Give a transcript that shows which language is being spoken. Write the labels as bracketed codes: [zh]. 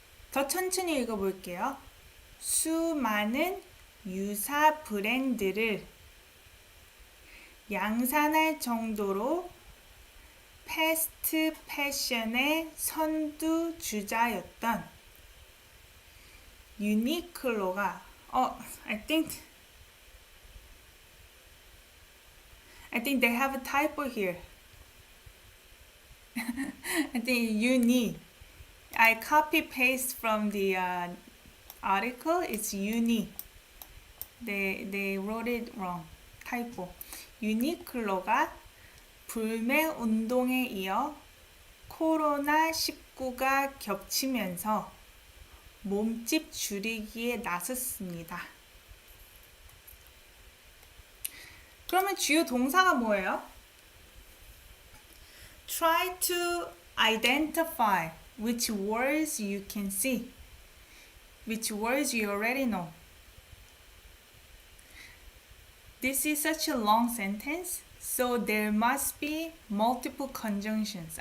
[ko] 더 천천히 읽어볼게요. 수많은 유사 브랜드를 양산할 정도로 패스트 패션의 선두주자였던 유니클로가 [en] I think they have a typo here. I think uni. I copy paste from the article. It's uni. They wrote it wrong. typo. [ko] 유니클로가 불매 운동에 이어 코로나19가 겹치면서 몸집 줄이기에 나섰습니다. 그러면 주요 동사가 뭐예요? [en] Try to identify which words you can see, which words you already know. This is such a long sentence, so there must be multiple conjunctions.